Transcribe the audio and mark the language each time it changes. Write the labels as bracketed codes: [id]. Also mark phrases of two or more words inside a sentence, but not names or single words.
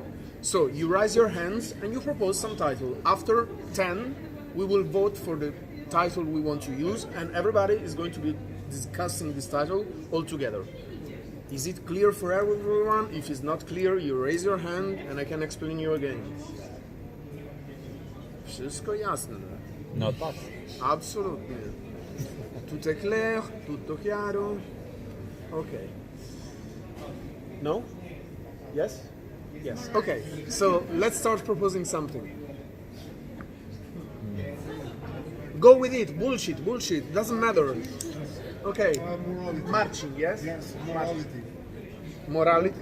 [en] So you raise your hands and you propose some title. After 10, we will vote for the title we want to use, and everybody is going to be discussing this title all together. Is it clear for everyone? If it's not clear, you raise your hand and I can explain you again. [pl] Wszystko jasne. No tak. Absolutnie. [it] Tutto è clair, tutto chiaro. [en] Okay. No? Yes? Yes. Okay. So let's start proposing something. Go with it. Bullshit. Doesn't matter. Okay. Morality. Marching, yes? Yes, morality. Morality?